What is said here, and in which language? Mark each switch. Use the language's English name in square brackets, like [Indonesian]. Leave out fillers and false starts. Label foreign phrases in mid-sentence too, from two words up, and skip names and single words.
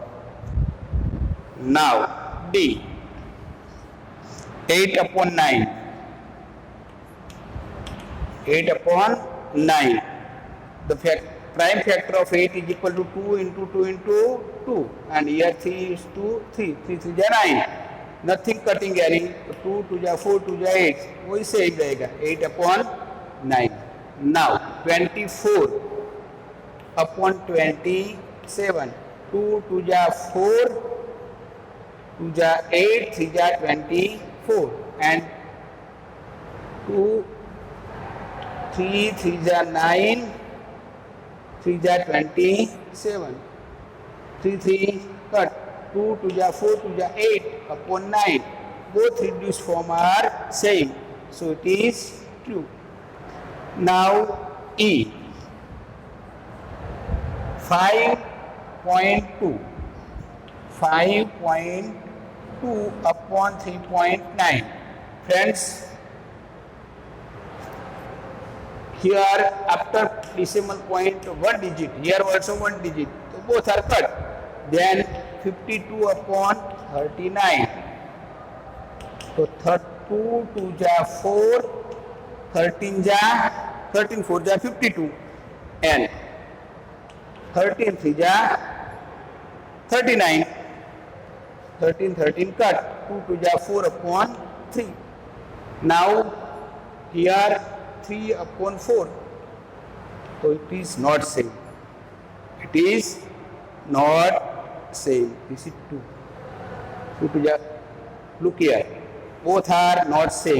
[English] Now D, 8 upon 9. 8 upon 9. The prime factor of 8 is equal to 2 into 2 into 2, and here 3 is to 3, 3 3 ja 9, nothing cutting any, 2 2 ja 4, 2 ja 8, [Hindi] वही सही रहेगा, 8 upon 9. [English] Now 24 upon 27, 2 2 ja 4, 2 ja 8, 3 ja 24 and 2 3 3 ja 9, 3 ja 27, 3 3 cut, 2 2 ja 4, 2 ja 8 upon 9. Both reduced form are same, so it is true. Now E, 5.2. 5.2 upon 3.9. Friends, here after decimal point 1 digit, here also 1 digit, so both are cut. Then 52 upon 39. So 2 2 ja 4, 13 4 ja 52 and 13 3 ja 39. 13 cut, 2 2 ja 4 upon 3. Now here 3 upon 4. So it is not same. It is not same. This is 2. 2 2 ja, look here. Both are not same.